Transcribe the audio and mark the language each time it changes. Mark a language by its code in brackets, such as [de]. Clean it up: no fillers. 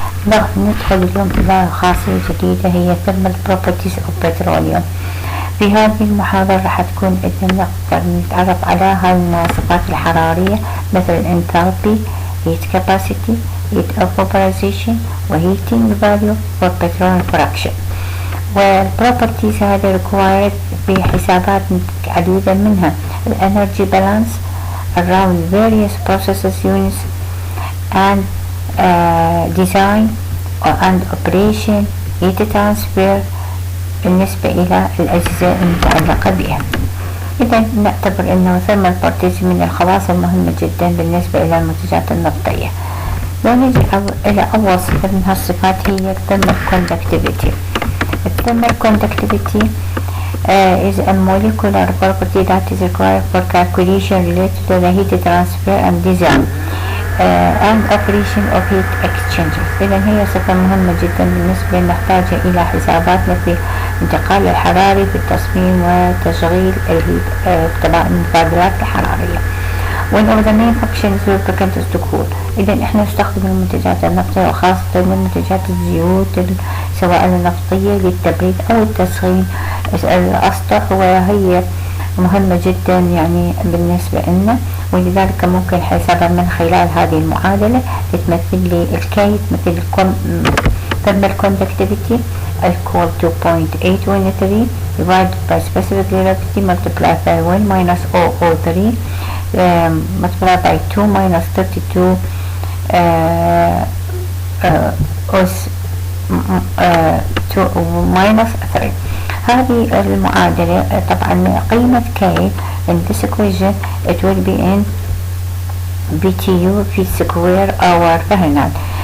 [ar] ندخل اليوم إلى خاصية جديدة هي [en] thermal properties of petroleum. [ar] في هذه المحاضرة راح تكون إذن نتعرف على هاي المواصفات الحرارية مثل enthalpy, heat capacity, heat evaporation و heating value و petroleum fraction. والproperties هذه required بحسابات عديدة، منها [en] energy balance around various processes units and design and operation, heat transfer [ar] بالنسبة إلى الأجزاء المتعلقة بها. إذا نعتبر أنه thermal properties من الخواص المهمة جدا بالنسبة إلى المنتجات النفطية. لو نجي إلى أول صفة من هالصفات هي thermal conductivity. [en] thermal conductivity is a molecular property that is required for calculation related to the heat transfer and design and operation of heat exchangers. [ar] إذا هي صفة مهمة جدا بالنسبة نحتاج إلى حساباتنا في انتقال الحراري في التصميم وتشغيل المقابلات الحرارية. [en] One of the main functions lubricant is to cool. [ar] إذا إحنا نستخدم المنتجات النفطية وخاصة منتجات الزيوت سواء النفطية للتبريد أو التسخين الأسطح، وهي مهمة جدا يعني بالنسبة لنا، ولذلك ممكن حسابها من خلال هذه المعادلة تتمثل لي الكي مثل [en] thermal conductivity equal to 0.813 divided by specific gravity multiplied by 1 minus 003 multiplied by 2 minus 32 minus 3. [ar] هذه المعادلة طبعا قيمة [en] K in this equation it will be in BTU في square hour Fahrenheit.